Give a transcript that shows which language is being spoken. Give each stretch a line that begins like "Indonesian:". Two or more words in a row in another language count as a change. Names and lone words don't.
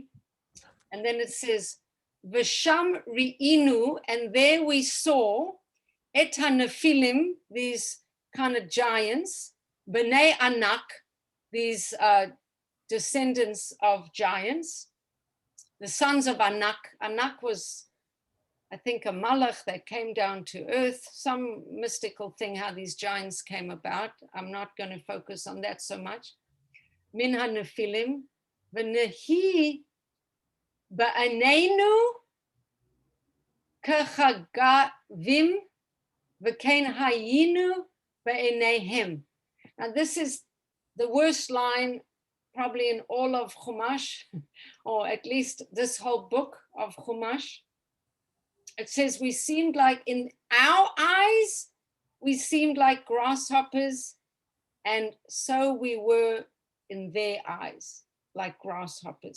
English: And then it says,
Hebrew: ושם ראינו,
English: and there we saw
Hebrew: את הנפילים,
English: these kind of giants,
Hebrew: בני ענק,
English: these descendants of giants, the sons of Anak. Anak was, I think, a malach that came down to earth, some mystical thing how these giants came about. I'm not going to focus on that so much.
Hebrew: מן הנפלים ונהי בעינינו כחגבים וכן היינו בעיניהם.
English: Now this is the worst line probably in all of Chumash, or at least this whole book of Chumash. It says we seemed like, in our eyes, we seemed like grasshoppers, and so we were in their eyes, like grasshoppers.